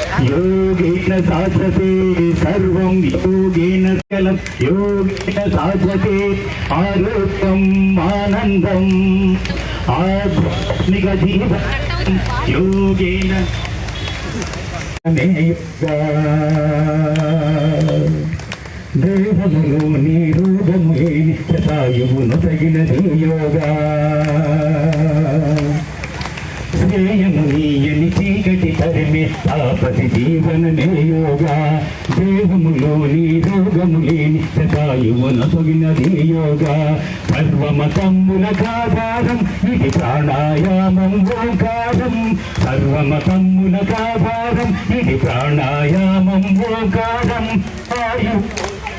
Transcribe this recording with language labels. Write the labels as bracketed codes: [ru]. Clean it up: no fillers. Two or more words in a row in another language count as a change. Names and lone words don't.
[sa] योगेन साधते सर्वं योगेन सकलं योगेन साधते आरोग्यम् आनन्दम् आध्यात्मिकजीवनं योगेन [te] దేహములో నీ రూపములే నిత్యతాయువును తగినది యోగా శ్రేయము నీయని చీకటి తరిమే తాపసి జీవనమే యోగా దేహములో నీ రోగములే నిత్యతాయువును తగినది యోగా సర్వమతమ్ములకాధారం ఇది ప్రాణాయామం ఓంకారం సర్వమతమ్ములకాధారం ఇది ప్రాణాయామం ఓంకారం ఆయు